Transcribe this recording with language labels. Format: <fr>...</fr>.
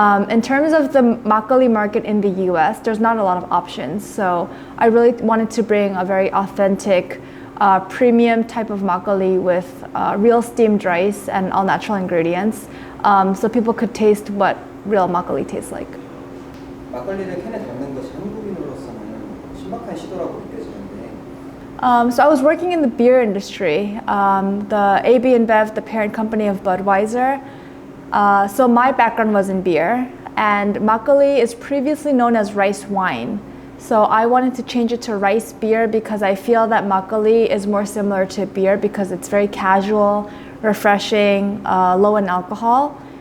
<en>In terms of the makgeolli market in the US, there's not a lot of options, so I really wanted to bring a very authentic premium type of makgeolli with real steamed rice and all natural ingredients, so people could taste what real makgeolli tastes like.</en> <ko>막걸리를 캔에 담는 것이 한국인으로서는 신박한 시도라고 느껴지는데.</ko> <en>So I was working in the beer industry, the AB InBev, the parent company of Budweiser. So my background was in beer, and makgeolli is previously known as rice wine. So I wanted to change it to rice beer because I feel that makgeolli is more similar to beer because it's very casual, refreshing, low in alcohol.</en>